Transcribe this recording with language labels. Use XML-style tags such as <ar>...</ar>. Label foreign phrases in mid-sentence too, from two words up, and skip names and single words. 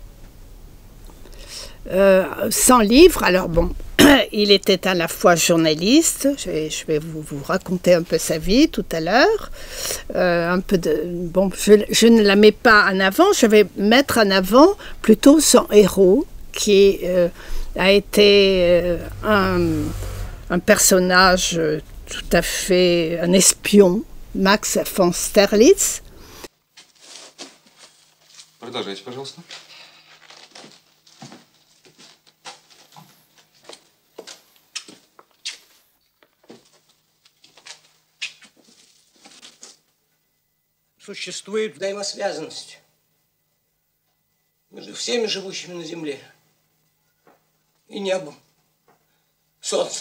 <fr>100 livres, alors bon, il était à la fois journaliste, je vais vous raconter un peu sa vie tout à l'heure, bon, je ne la mets pas en avant, je vais mettre en avant plutôt son héros, qui a été un personnage tout à fait, un espion, Max von Sterlitz.</fr> <ru>Продолжайте, пожалуйста. Существует взаимосвязанность между всеми живущими на Земле и небом, солнцем.</ru>